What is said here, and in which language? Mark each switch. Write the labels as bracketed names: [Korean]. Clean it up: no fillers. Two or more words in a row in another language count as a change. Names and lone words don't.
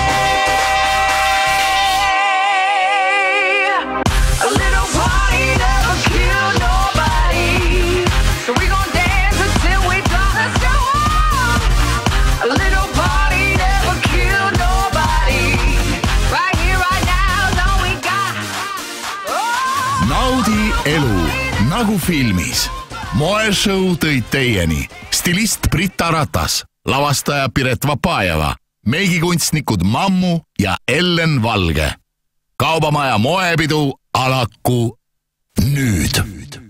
[English] A little party never killed nobody, so we gon' dance until we drop. Let's go on. A little party never killed nobody. Right here, right now is all we got. [Estonian] Naudi elu nagu filmis. Moeshow tõid teieni stilist Britta Ratas, lavastaja Piret Vapajeva, meigikunstnikud Mammu ja Ellen Valge. Kaubamaja moepidu alaku nüüd.